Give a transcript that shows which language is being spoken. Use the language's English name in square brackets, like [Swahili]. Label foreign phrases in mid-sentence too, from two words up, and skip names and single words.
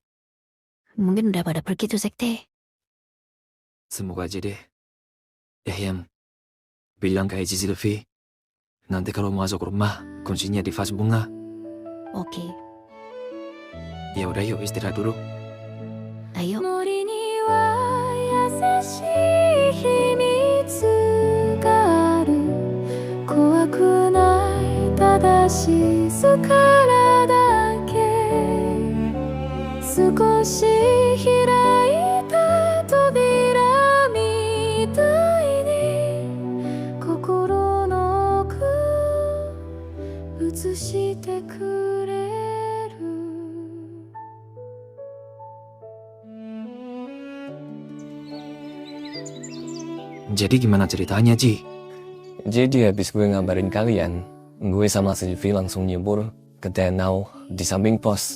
[Indonesian] Mungkin udah pada pergi tuh sekte. Semoga aja deh. Yang bilang ke Eji Silvi. Nanti kalau masuk rumah, kuncinya di vas bunga. Oke, Ya udah yuk istirahat dulu. ayo. [Japanese] 森には優しい秘密がある怖くないただ静かなだけ少し開いた扉みたいに心の奥映してくれる [Indonesian] Jadi gimana ceritanya, Ji? Jadi habis gue ngabarin kalian, gue sama Sylvie langsung nyebur ke danau di samping pos.